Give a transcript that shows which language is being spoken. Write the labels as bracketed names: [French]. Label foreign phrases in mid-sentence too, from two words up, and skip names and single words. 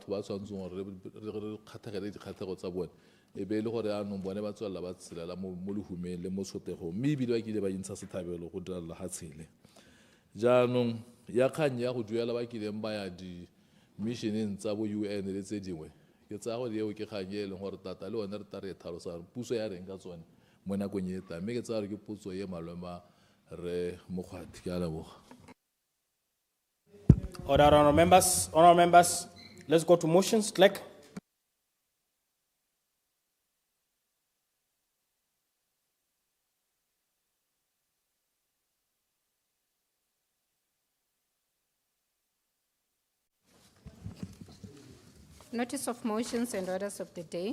[Tswana] ba tshwantseng gore re kgathegele dikgathego tsa bone e be le gore anong bone ba tswella ba tshelela mo lehumeng le mo tshotegong mme ebile ba kile ba intsha sethabelo go direla ga tshele jaanong ya kgang ya go duela ba kileng ba ya di-missioneng tsa bo UN le tse dingwe ke tsaya gore eo ke kgang e leng gore tata le one re ta re e tlhalosang puso ya reng ka tsone mo nakong e tlang mme ke tsaya gore ke potso e malema re mokgwati ke a leboga. [English] Order, honorable members, let's go to motions. Clerk. Notice of motions and orders of the day.